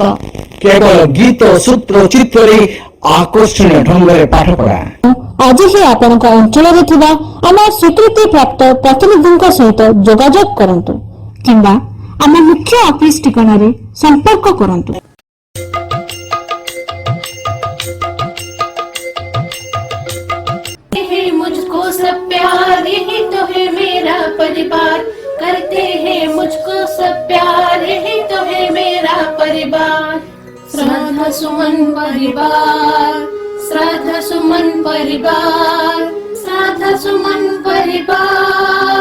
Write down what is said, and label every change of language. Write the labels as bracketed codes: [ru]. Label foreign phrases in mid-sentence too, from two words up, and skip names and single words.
[or] କେବଳ ଗୀତ ସୂତ୍ର ଚିତ୍ରରେ ଆକର୍ଷଣୀୟ ଢଙ୍ଗରେ ପାଠ ପଢା। ଆଜି ହିଁ ଆପଣଙ୍କ ଅଞ୍ଚଳରେ ଥିବା ଆମ ସ୍ୱୀକୃତି ପ୍ରାପ୍ତ ପ୍ରତିନିଧିଙ୍କ ସହିତ ଯୋଗାଯୋଗ କରନ୍ତୁ କିମ୍ବା ଆମ ମୁଖ୍ୟ ଅଫିସ ଠିକଣାରେ ସମ୍ପର୍କ କରନ୍ତୁ। [hi] मुझको सब प्यार, यही तो है मेरा परिवार। करते हैं मुझको सब प्यार, यही तो है मेरा परिवार। श्रद्धा सुमन परिवार, श्रद्धा सुमन परिवार, श्रद्धा सुमन परिवार।